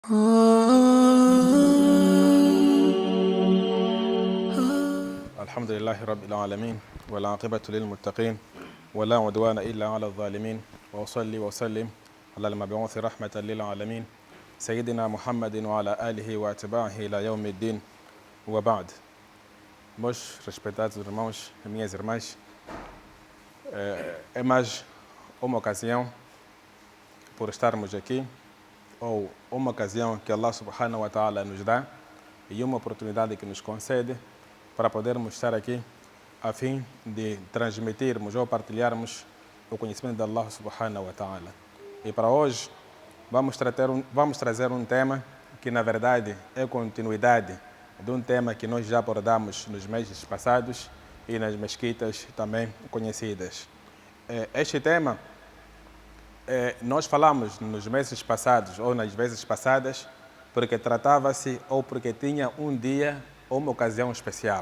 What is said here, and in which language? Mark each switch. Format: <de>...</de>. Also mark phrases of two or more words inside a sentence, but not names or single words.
<ar>الحمد لله رب العالمين والعاقبة للمتقين ولا عدوان إلا على الظالمين وأصلي وسلم على المبعوث رحمة للعالمين سيدنا محمد وعلى آله واتباعه إلى يوم الدين وبعد.</ar> <pt>Meus respeitados irmãos e minhas irmãs, é mais uma ocasião por estarmos aqui, ou uma ocasião que</pt> <ar>الله سبحانه وتعالى</ar> <pt>nos dá e uma oportunidade que nos concede para podermos estar aqui a fim de transmitirmos ou partilharmos o conhecimento de</pt> <ar>الله سبحانه وتعالى.</ar> <pt>E para hoje vamos trazer um tema que na verdade é continuidade de um tema que nós já abordamos nos meses passados e nas mesquitas também conhecidas. Este tema nós falamos nos meses passados ou nas vezes passadas porque tratava-se ou porque tinha um dia ou uma ocasião especial.</pt>